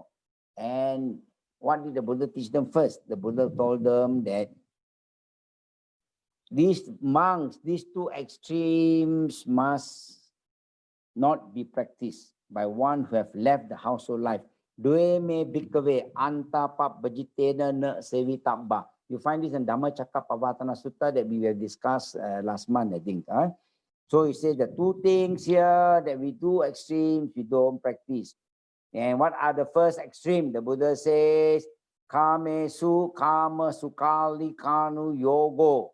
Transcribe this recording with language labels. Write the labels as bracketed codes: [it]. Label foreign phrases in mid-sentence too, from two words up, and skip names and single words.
[en] And what did the Buddha teach them first? The Buddha told them that these monks, these 2 extremes must not be practiced by one who have left the household life. [pi] Due me bhikkhave antapap bhajitena na sevitabba. [en] You find this in Dhammacakkappavattana Sutta that we have discussed last month, I think. So it says the 2 things here that we do extremes, we don't practice. And what are the first extreme? The Buddha says, [pi] kama sukali kanu yogo.